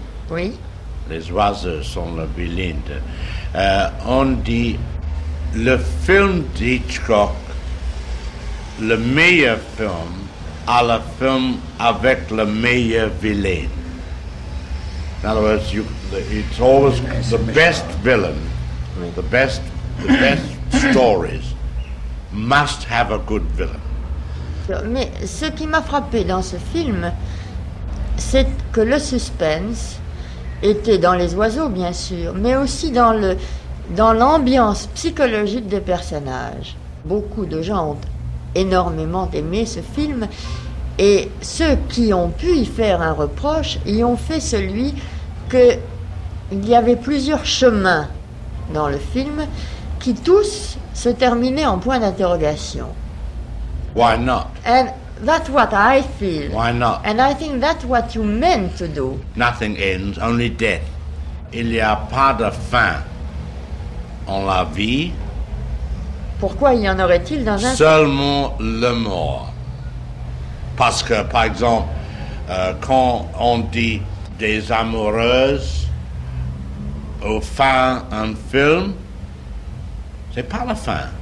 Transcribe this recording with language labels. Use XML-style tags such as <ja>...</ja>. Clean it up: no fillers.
<fr>Oui. Les oiseaux sont le vilain de... on dit le film d'Hitchcock, le meilleur film, à le film avec le meilleur vilain.</fr> <en>In other words, it's always the best villain, the best stories must have a good villain.</en> <fr>Mais ce qui m'a frappé dans ce film, c'est que le suspense était dans Les Oiseaux, bien sûr, mais aussi dans l'ambiance psychologique des personnages. Beaucoup de gens ont énormément aimé ce film, et ceux qui ont pu y faire un reproche y ont fait celui qu'il y avait plusieurs chemins dans le film qui tous se terminaient en point d'interrogation.</fr> <en>Why not? And that's what I feel. Why not? And I think that's what you meant to do. Nothing ends, only death.</en> <fr>Il n'y a pas de fin en la vie. Pourquoi y en aurait-il dans un... Seulement le mort. Parce que, par exemple, quand on dit des amoureuses au fin d'un film, c'est pas la fin.</fr>